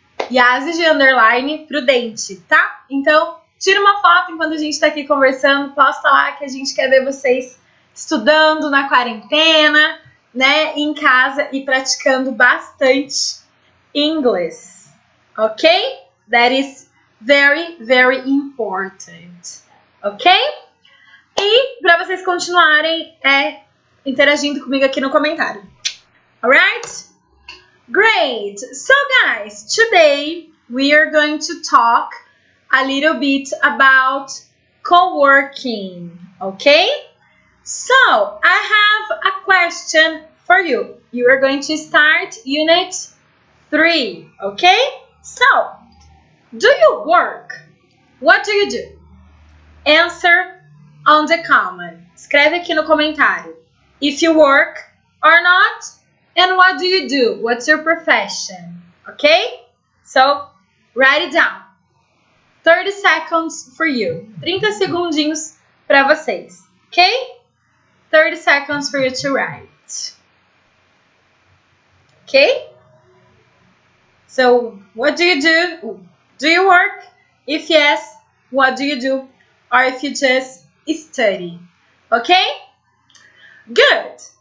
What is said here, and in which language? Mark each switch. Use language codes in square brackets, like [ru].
[pt] Iazes de _prudente, tá? Então, tira uma foto enquanto a gente está aqui conversando, posta lá que a gente quer ver vocês estudando na quarentena, né, em casa e praticando bastante inglês, ok? [en] That is very, very important, ok? [pt] E para vocês continuarem interagindo comigo aqui no comentário, [en] alright? Great! So guys, today we are going to talk a little bit about co-working, okay? So, I have a question for you. You are going to start Unit 3, okay? So, do you work? What do you do? Answer on the comment. [pt] Escreve aqui no comentário. [en] If you work or not, and what do you do? What's your profession? Okay? So, write it down. 30 seconds for you. [pt] 30 segundinhos para vocês, ok? [en] 30 seconds for you to write. Okay? So, what do you do? Do you work? If yes, what do you do? Or if you just study. Okay? Good.